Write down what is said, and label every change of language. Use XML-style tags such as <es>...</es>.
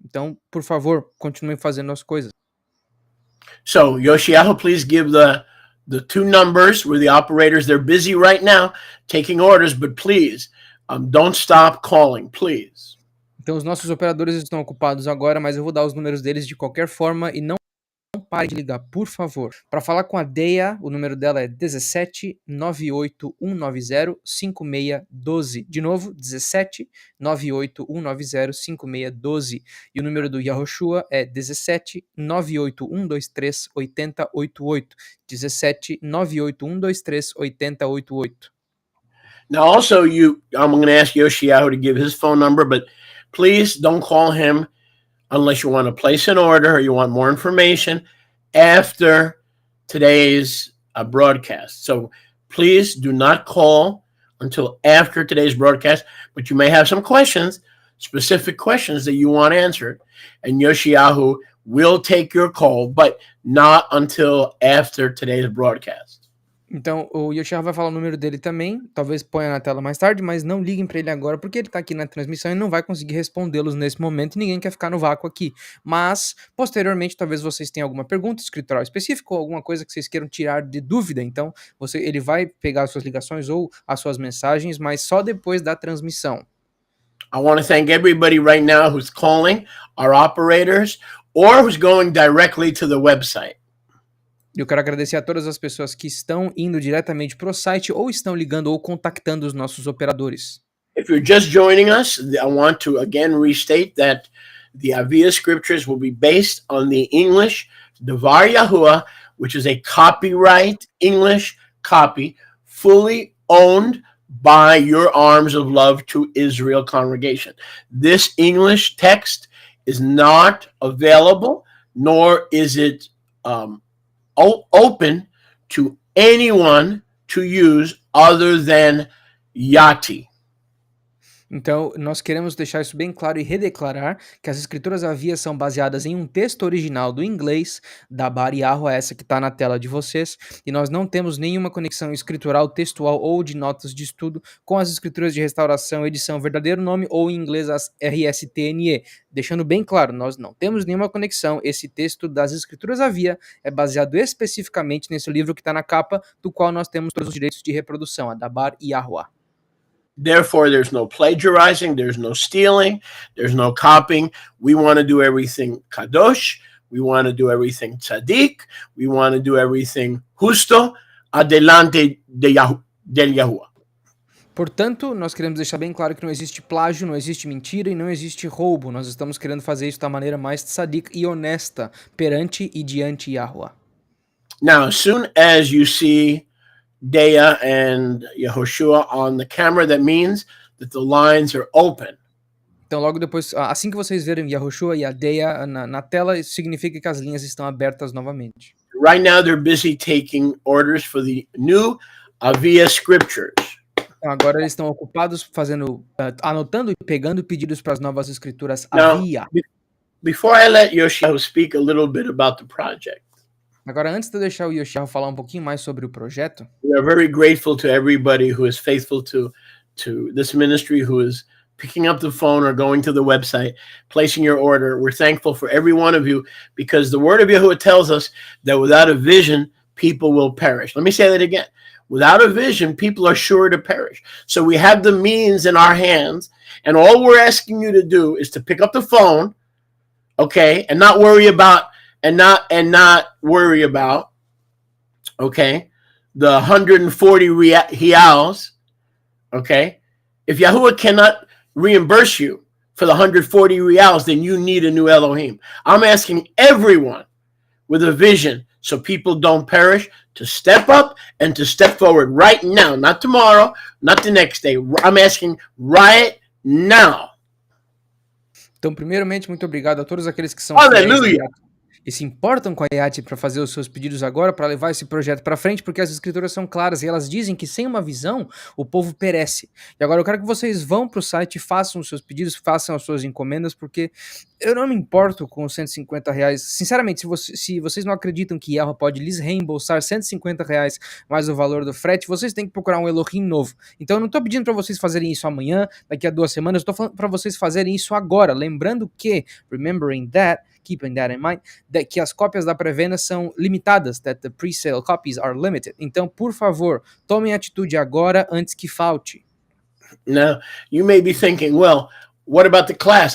<pt>Então, por favor, continuem fazendo as coisas.</pt> <en>So, Yoshiyahu, please give the 2 numbers where the operators, they're busy right now taking orders, but please, don't stop calling, please.</en> <pt>Então, os nossos operadores estão ocupados agora, mas eu vou dar os números deles de qualquer forma e não pare de ligar, por favor. Para falar com a Deia, o número dela é 17 98 190 5612. De novo, 17 98 190 5612. E o número do Yahushua é 17 98 123 8088. 17 98 123 8088.</pt> <en>Now, also, I'm going to ask Yoshiyahu to give his phone number, but please don't call him unless you want to place an order or you want more information after today's broadcast. So please do not call until after today's broadcast, but you may have some questions, specific questions that you want answered, and Yoshiyahu will take your call, but not until after today's broadcast.</en> <pt>Então, o Yoshihara vai falar o número dele também, talvez ponha na tela mais tarde, mas não liguem para ele agora, porque ele está aqui na transmissão e não vai conseguir respondê-los nesse momento, e ninguém quer ficar no vácuo aqui. Mas, posteriormente, talvez vocês tenham alguma pergunta escritural específica ou alguma coisa que vocês queiram tirar de dúvida, então ele vai pegar as suas ligações ou as suas mensagens, mas só depois da transmissão.</pt> <en>I want to thank everybody right now who's calling, our operators, or who's going directly to the website.</en> <pt>Eu quero agradecer a todas as pessoas que estão indo diretamente para o site ou estão ligando ou contactando os nossos operadores.</pt> <en>If you're just joining us, I want to again restate that the Avia scriptures will be based on the English Devar Yahuwah, which is a copyright English copy, fully owned by your Arms of Love to Israel congregation. This English text is not available, nor is it open to anyone to use other than Yati.</en> <pt>Então, nós queremos deixar isso bem claro e redeclarar que as escrituras Avias são baseadas em um texto original do inglês, da Bariarro, essa que está na tela de vocês, e nós não temos nenhuma conexão escritural, textual ou de notas de estudo com as escrituras de restauração, edição, verdadeiro nome ou em inglês as RSTNE. Deixando bem claro, nós não temos nenhuma conexão, esse texto das escrituras Avia é baseado especificamente nesse livro que está na capa, do qual nós temos todos os direitos de reprodução, a da Bariarro.</pt> <en>Therefore, there's no plagiarizing, there's no stealing, there's no copying. We want to do everything kadosh. We want to do everything tzaddik. We want to do everything justo.</en> <es>Adelante del Yahuwah.</es> <pt>Portanto, nós queremos deixar bem claro que não existe plágio, não existe mentira e não existe roubo. Nós estamos querendo fazer isso da maneira mais tzadik e honesta perante e diante Yahuwah.</pt> <en>Now, as soon as you see Dea and Yehoshua on the camera, that means that the lines are open.</en> <pt>Então, logo depois, assim que vocês verem Yahushua e a Deia na tela, isso significa que as linhas estão abertas novamente.</pt> <en>Right now, they're busy taking orders for the new Avia scriptures.</en> <pt>Então, agora eles estão ocupados fazendo, anotando e pegando pedidos para as novas escrituras</pt> <en>Now,</en> <pt>Avia.</pt> <en>before I let Yoshua speak a little bit about the project,</en> <pt>Agora, antes de eu deixar o Yoshihara falar um pouquinho mais sobre o projeto,</pt> <en>we are very grateful to everybody who is faithful to this ministry, who is picking up the phone or going to the website, placing your order. We're thankful for every one of you, because the word of Yahuwah tells us that without a vision, people will perish. Let me say that again. Without a vision, people are sure to perish. So we have the means in our hands, and all we're asking you to do is to pick up the phone, okay, and not worry about okay, the 140 reals, okay? If Yahuwah cannot reimburse you for the 140 reals, then you need a new Elohim. I'm asking everyone with a vision, so people don't perish, to step up and to step forward right now, not tomorrow, not the next day. I'm asking right now.</en> <pt>então, primeiramente, muito obrigado a todos aqueles que são Aleluia! e se importam com a IAT para fazer os seus pedidos agora, para levar esse projeto para frente, porque as escrituras são claras e elas dizem que sem uma visão o povo perece. E agora eu quero que vocês vão para o site, façam os seus pedidos, façam as suas encomendas, porque eu não me importo com os 150 reais. Sinceramente, se vocês não acreditam que Yahweh pode lhes reembolsar 150 reais mais o valor do frete, vocês têm que procurar um Elohim novo. Então eu não estou pedindo para vocês fazerem isso amanhã, daqui a 2 semanas, eu estou falando para vocês fazerem isso agora, lembrando que,</pt> <en>keeping that in mind,</en> <pt>que as cópias da pré-venda são limitadas,</pt> <en>that the pre-sale copies are limited.</en> <pt>Então, por favor, tomem atitude agora antes que falte.</pt> <en>Now, you may be thinking, well, what about the class?</en>